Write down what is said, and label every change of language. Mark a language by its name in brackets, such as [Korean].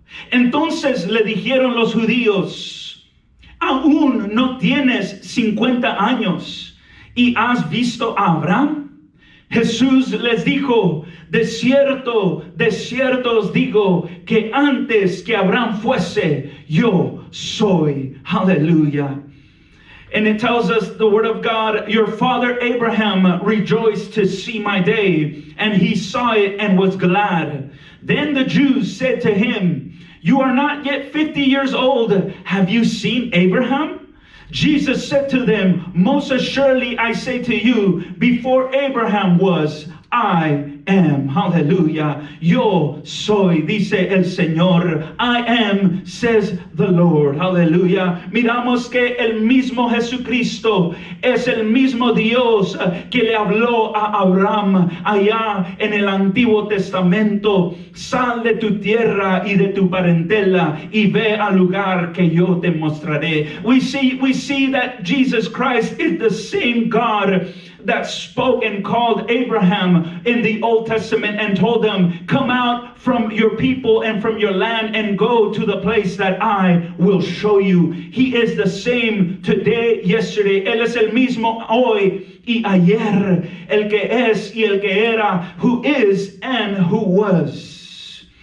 [Spanish] Entonces le dijeron los judíos, ¿aún no tienes 50 años y has visto a Abraham? Jesús les dijo, de cierto os digo, que antes que Abraham fuese, yo soy. [English] Hallelujah. And it tells us the word of God, your father Abraham rejoiced to see my day, and he saw it and was glad. Then the Jews said to him, You are not yet 50 years old. Have you seen Abraham? Jesus said to them, most assuredly I say to you, before Abraham was, I am. [Spanish] Hallelujah. Yo soy, dice el Señor. [English] I am, says the Lord. Hallelujah. [Spanish] Miramos que el mismo Jesucristo es el mismo Dios que le habló a Abraham allá en el Antiguo Testamento. Sal de tu tierra y de tu parentela y ve al lugar que yo te mostraré. [English] We see that Jesus Christ is the same God that spoke and called Abraham in the Old Testament and told him, come out from your people and from your land and go to the place that I will show you. He is the same today, yesterday. [Spanish] Él es el mismo hoy y ayer, el que es y el que era, [English] who is and who was.